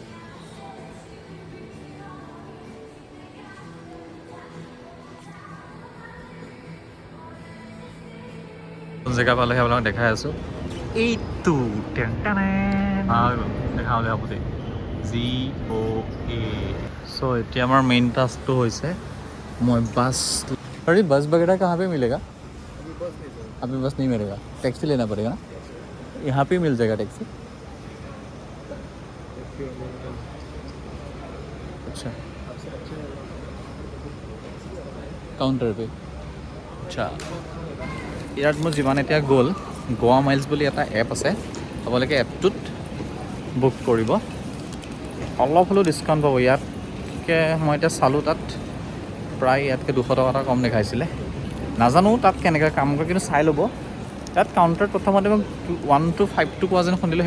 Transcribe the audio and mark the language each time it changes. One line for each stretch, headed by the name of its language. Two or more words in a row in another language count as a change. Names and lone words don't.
Assamese: জেগা পালেহে আপোনালোকক দেখাই আছোঁ। এইটো দেখাবলৈ হ'ব দেই, GOA। চ' এতিয়া আমাৰ
English: main task
Assamese: হৈছে মই বাছ।
Hindi: अरे बस वगैरह कहाँ पे मिलेगा? अभी बस नहीं मिलेगा, टैक्सी लेना पड़ेगा ना? यहाँ पे मिल जाएगा टैक्सी? अच्छा, काउंटर पे। अच्छा,
Assamese: ইয়াত মোৰ যিমান এতিয়া গ'ল, গোৱা মাইলছ বুলি এটা এপ আছে, আপোনালোকে এপটোত বুক কৰিব, অলপ হ'লেও ডিছকাউণ্ট পাব। ইয়াতকৈ মই এতিয়া চালোঁ তাত প্ৰায় ইয়াতকৈ 200 টকা এটা কম দেখাইছিলে নাজানো তাত কেনেকৈ কাম কৰে কিন্তু চাই ল'ব তাত কাউণ্টাৰত প্ৰথমতে মোক 1252 কোৱা যেন শুনিলোঁ